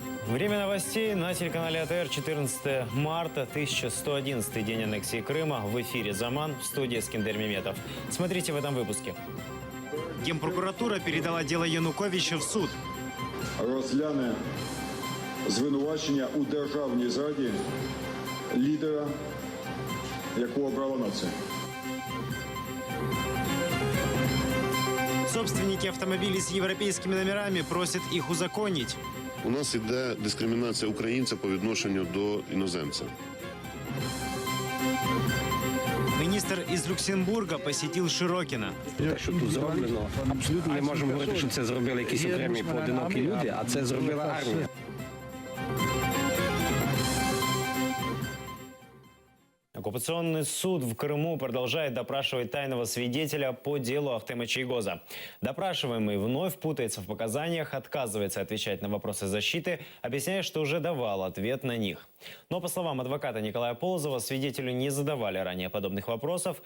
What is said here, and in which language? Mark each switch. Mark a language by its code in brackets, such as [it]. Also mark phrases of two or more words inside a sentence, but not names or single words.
[ru] Время новостей на телеканале АТР. 14 марта, 1111 день аннексии Крыма. В эфире «Заман», в студии Эскендер Меметов. Смотрите в этом выпуске. Генпрокуратура передала дело Януковича в суд. [uk] Розгляне звинувачення у державній зраді лідера, якого обрала нація. [ru] Собственники автомобилей с европейскими номерами просят их узаконить. [uk] У нас іде дискримінація українця по відношенню до іноземця. Міністр із Люксембурга посетив Широкіна. Те, що тут зроблено, абсолютно не можемо говорити, що це зробили якісь окремі поодинокі люди, а це зробила армія. [ru] Оккупационный суд в Крыму продолжает допрашивать тайного свидетеля по делу Ахтема Чийгоза. Допрашиваемый вновь путается в показаниях, отказывается отвечать на вопросы защиты, объясняя, что уже давал ответ на них. Но, по словам адвоката Николая Полозова, свидетелю не задавали ранее подобных вопросов.